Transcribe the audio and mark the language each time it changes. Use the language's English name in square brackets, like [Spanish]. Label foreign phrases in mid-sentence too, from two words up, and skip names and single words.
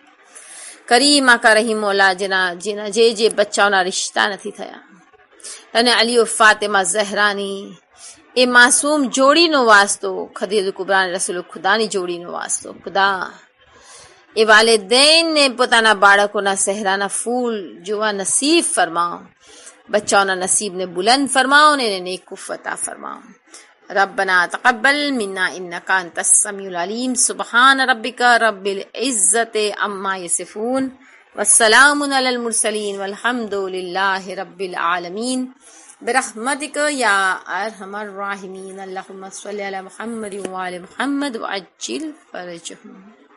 [Gujarati] કરીમ આકા રહીમ મૌલા, જેના જે બચ્ચાઓના રિશ્તા નથી થયા, અને અલી ફાતિમા ઝહરાની એ માસૂમ જોડીનો વાસ્તો, ખદીજતુલ કુબરા અને રસૂલ ખુદાની જોડીનો વાસ્તો, ખુદા એ વાલિદૈનને પોતાના બાળકોના સહેરાના ફૂલ જોવા નસીબ ફરમાઓ. બચ્ચાઓના નસીબને બુલંદ ફરમાઓ ને એને નેકુફ અતા ફરમાઓ. [Arabic] ربنا تقبل منا إنك أنت السميع العليم سبحان ربك رب العزة عما يصفون والسلام على المرسلين والحمد لله رب العالمين برحمتك يا أرحم الراحمين اللهم صل على محمد وآل محمد وعجل فرجهم.